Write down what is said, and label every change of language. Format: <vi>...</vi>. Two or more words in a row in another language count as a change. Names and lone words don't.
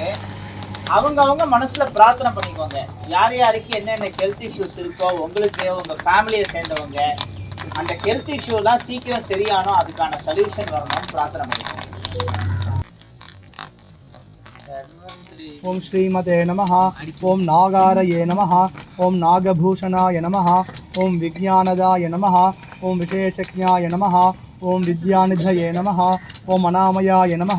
<ta>அவங்க மனசுல பிரார்த்தனை பண்ணிக்கோங்க, யார் யாருக்கு என்னென்ன</ta> <en>health issues</en> <ta>இருக்கோ, உங்களுக்கு உங்க ஃபேமிலியை சேர்ந்தவங்க அந்த</ta> <en>health issueலாம்</en> <ta>சீக்கிரம் சரியானோ அதுக்கான சொல்யூஷன் வரணும்னு பிரார்த்தனை பண்ணிக்கோங்க.</ta> <sa>ओम श्रीमते नमः। ओम नागारये नमः। ओम नागभूषणाय नमः। ओम विज्ञानदाय नमः। ओम विशेषज्ञाय नमः। ओम विद्यानिधये नमः। ओम अनामयाय नमः।</sa>